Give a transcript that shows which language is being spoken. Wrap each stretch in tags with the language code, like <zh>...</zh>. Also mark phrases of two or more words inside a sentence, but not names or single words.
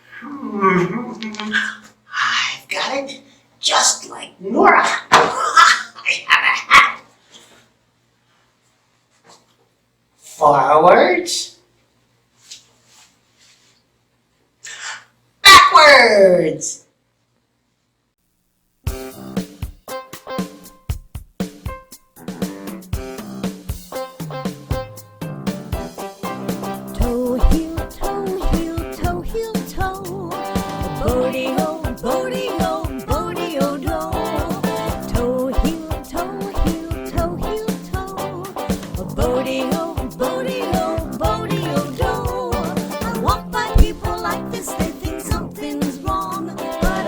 <en>I've got it, just like Nora. I have a hat. Forwards. Backwards. Toe, heel, toe, heel, toe, heel, toe. Bodie-o, bodie-o, bodie-o, do. Toe, heel, toe, heel, toe, heel, toe. Bodie-o, bodie-o, bodie-o, do. I walk by people like this, they think something's wrong.</en>